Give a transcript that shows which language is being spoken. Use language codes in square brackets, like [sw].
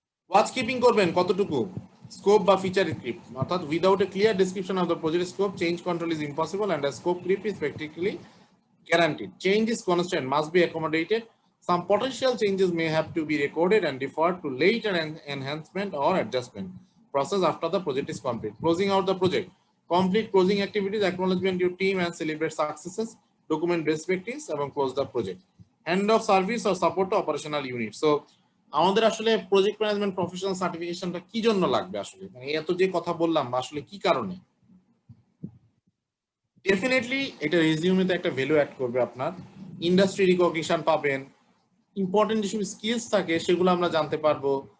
[en] watch keeping [bn] করবেন কতটুকু, [en] Scope বা feature creep, অর্থাৎ without a clear description of the project scope, change control is impossible and a scope creep is practically guaranteed. Change is constant, must be accommodated. Some potential changes may have to be recorded and deferred to later enhancement or adjustment process after the project is complete. Closing out the project, complete closing activities, acknowledgement your team and celebrate successes, document best practice এবং close the project. End of service or support to operational unit. [bn] So আমাদের আসলে project management professional সার্টিফিকেশনটা কি জন্য লাগবে আসলে, মানে এত যে কথা বললাম আসলে কি কারণে? ডেফিনেটলি এটা রেজিউমেতে একটা ভ্যালু অ্যাড করবে, আপনার ইন্ডাস্ট্রি রিকগনিশন পাবেন, ইম্পর্টেন্ট যেসব স্কিলস থাকে সেগুলো আমরা জানতে পারবো।